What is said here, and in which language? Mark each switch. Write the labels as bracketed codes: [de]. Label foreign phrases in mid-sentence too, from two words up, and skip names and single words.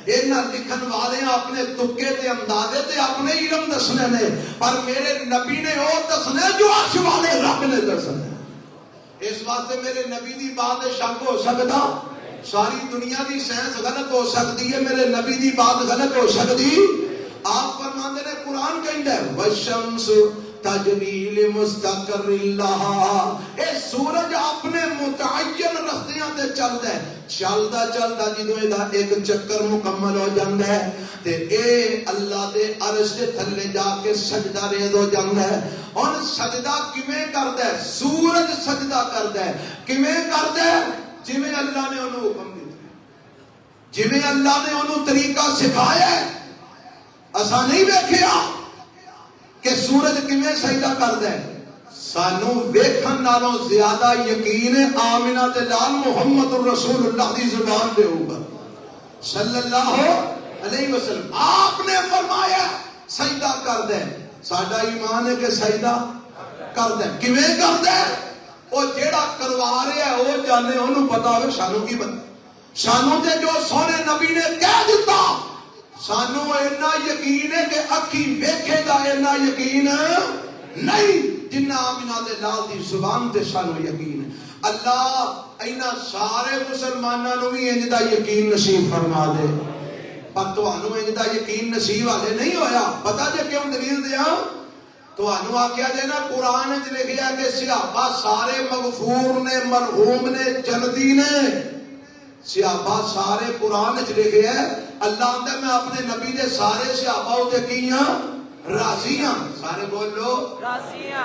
[pa] اینا لکھن والے اپنے تکے تے اندازے تے اپنے علم دسنے نے، پر میرے نبی نے وہ دسنے جو عرش والے رب نے دسنے. اس واسطے میرے نبی دی بات شک ہو سکتا، ساری دنیا دی سائنس غلط ہو سکتی ہے، میرے نبی دی بات غلط ہو سکتی. آپ فرماندے نے قرآن کہندا ہے [ar] والشمس تجری لمستقر لها. [pa] اے سورج اپنے متعین رستیاں تے چلدا ہے. چلدا چلدا جدوں ایدا ایک چکر مکمل ہو جاندا ہے تے اے اللہ دے عرش دے تھلے جا کے سجدہ ریز ہو جاندا ہے. ہن سجدہ کیویں کردا ہے؟ سورج سجدہ کردا ہے. کیویں کردا ہے؟ جویں اللہ نے انہوں حکم دتا، جویں اللہ نے انہوں طریقہ سکھایا ہے. اساں نہیں ویکھیا کہ سورج کیویں سجدہ کردا ہے. سانو ویکھن نالوں زیادہ یقین ہے آمینہ تے لال محمد رسول اللہ دی زبان دے اوپر [ar] صلی اللہ علیہ وسلم. [pa] آپ نے فرمایا سجدہ کردا ہے. ساڈا ایمان ہے کہ سجدہ کردا ہے. کیویں کردا ہے؟ او جیڑا کروا رہا ہے او جانے، انہوں پتا ہوئے. سانو کی پتہ؟ سانو تے جو سونے نبی نے کہہ دیتا، سانو اینا یقین ہے کہ اکھی ویکھے گا اینا یقین نہیں جنہ آمینہ دے لال دی زبان تے سانو یقین ہے. اللہ اینا سارے مسلمانوں بھی انج دا یقین نصیب فرما دے. پر تانوں انج دا یقین نصیب والے نہیں ہویا. پتہ جے کیوں دلیل دیاں؟ تانوں آکھیا جے نا قرآن وچ لکھیا کہ صحابہ سارے مغفور نے، مرحوم نے، جنتی نے. صحابہ سارے قرآن وچ لکھے ہے. اللہ آندا میں اپنے نبی دے سارے صحابہ تے کیاں راضی ہاں. سارے بولو راضی ہاں.